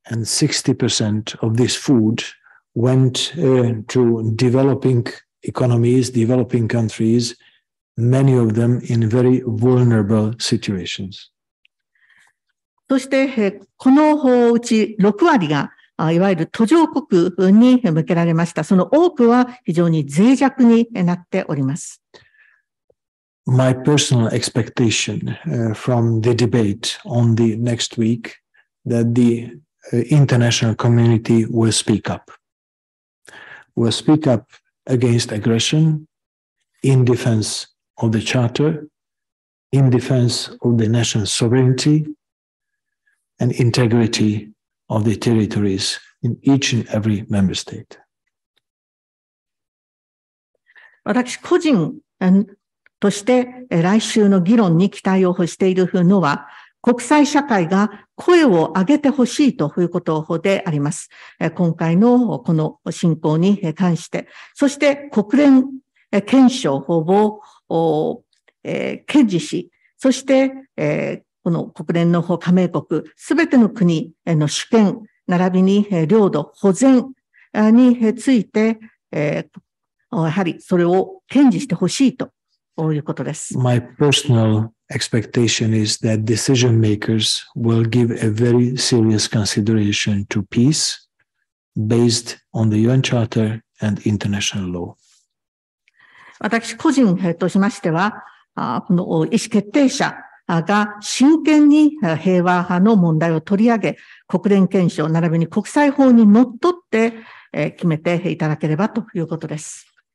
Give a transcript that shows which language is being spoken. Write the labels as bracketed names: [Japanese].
[English] And 60% of this food went to developing economies, developing countries, many of them in very vulnerable situations. [Japanese] そして、このうち6割が、いわゆる途上国に向けられました。その多くは非常に脆弱になっております。 [English] My personal expectation from the debate on the next week that the international community will speak up. Will speak up against aggression, in defense of the Charter, in defense of the national sovereignty and integrity of the territories in each and every member state. [Japanese] 私個人として来週の議論に期待をしているのは、国際社会が声を上げてほしいということであります。今回のこの侵攻に関して、そして国連憲章を堅持し、そしてこの国連の加盟国、すべての国の主権、並びに領土保全について、やはりそれを堅持してほしいということです。 [English] My personal expectation is that decision makers will give a very serious consideration to peace based on the UN Charter and international law. [Japanese] 私個人としましては、この意思決定者が真剣に平和派の問題を取り上げ、国連憲章並びに国際法にのっとって決めていただければということです。